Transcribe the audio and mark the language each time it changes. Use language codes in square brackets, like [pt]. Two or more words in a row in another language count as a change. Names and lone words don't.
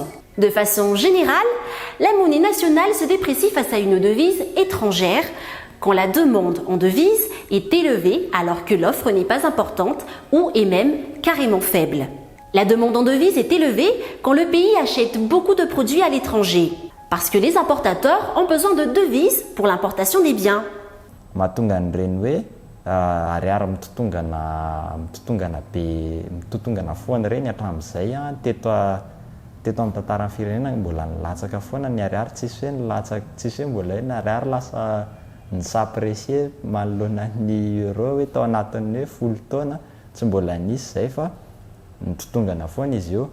[fr] De façon générale, la monnaie nationale se déprécie face à une devise étrangère quand la demande en devise est élevée alors que l'offre n'est pas importante ou est même carrément faible. La demande en devise est élevée quand le pays achète beaucoup de produits à l'étranger, parce que les importateurs ont besoin de devises pour l'importation des biens. [mg] Mahatonga an'ireny hoe ariary mitotongana foana ireny hatramin'izay teto amin'ny tantaran'ny firenena mbola nilatsaka foana ny ariary, tsisy hoe mbola hoe ny ariary lasa nisaprécier manoloana ny euro hoe tao anatin'ny hoe 10 taona tsy mbola nisy izay fa mitotongana foana izy io.